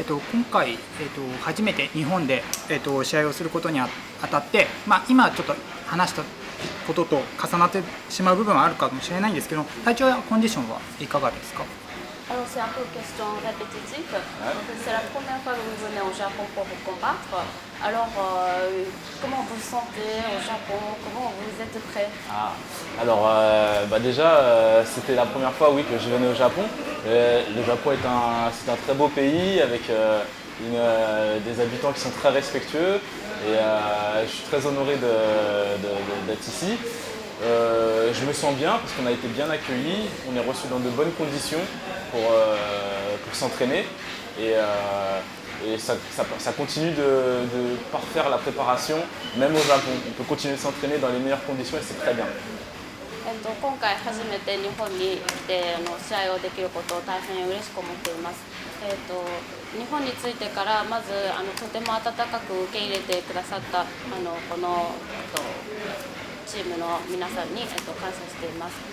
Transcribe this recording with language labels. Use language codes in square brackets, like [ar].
[ja] 今回、初めて日本で、試合をすることにあたって、今ちょっと話したことと重なってしまう部分はあるかもしれないんですけど、体調やコンディションはいかがですか [fr] Alors c'est un peu question répétitive. C'est la première fois que vous venez au Japon pour vous combattre. Alors comment vous vous sentez au Japon? Comment vous êtes prêt? Alors déjà c'était la première fois oui, que je venais au Japon. Le Japon c'est un très beau pays avec des habitants qui sont très respectueux et je suis très honoré d'être ici. Je me sens bien parce qu'on a été bien accueillis, on est reçus dans de bonnes conditions pour s'entraîner et ça continue de parfaire la préparation, même au Japon. On peut continuer de s'entraîner dans les meilleures conditions et c'est très bien. [ja] 今回初めて日本に来て試合をできることを大変嬉しく思っています。日本に着いてからまずとても温かく受け入れてくださったこのチームの皆さんに感謝しています。